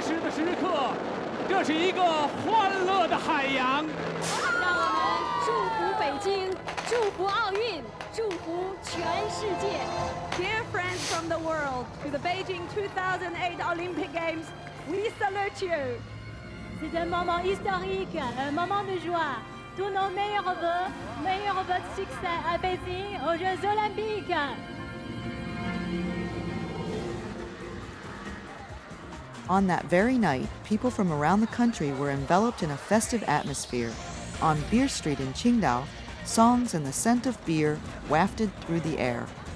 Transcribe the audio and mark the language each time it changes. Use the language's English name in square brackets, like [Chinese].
[Chinese] 时刻，这是一个欢乐的海洋。让我们祝福北京，祝福奥运，祝福全世界。 [English] Dear friends from the world, to the Beijing 2008 Olympic Games, we salute you. [French] C'est un moment historique, un moment de joie. Tous nos meilleurs vœux de succès à Beijing aux Jeux Olympiques. [English] On that very night, people from around the country were enveloped in a festive atmosphere. On Beer Street in Qingdao, songs and the scent of beer wafted through the air.